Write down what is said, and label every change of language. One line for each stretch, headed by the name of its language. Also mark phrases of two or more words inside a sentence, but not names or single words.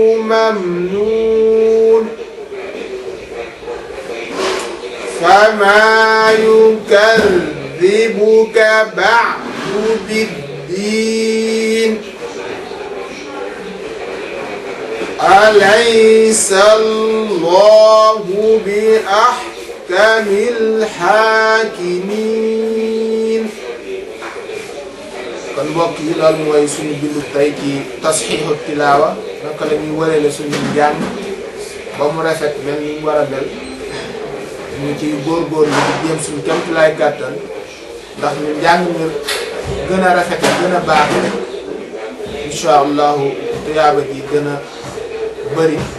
Arabic: ممنون فما يكذبك بعد بالدين أليس الله بأحكم الحاكمين
Wolof: kon mbokk yi loolu mooy suñu bindu tey ci tasxiixu tilaawa naka la ñuy wërale suñu njàng ba mu rafet mel ni mu war a mel ñu ciy góorgóorlu di jéem suñu kéemtulaay kàttan ndax ñu njàng mi gën a rafet gën a baax
Arabic: إن شاء الله
Wolof: tuyaaba ji gën a bëri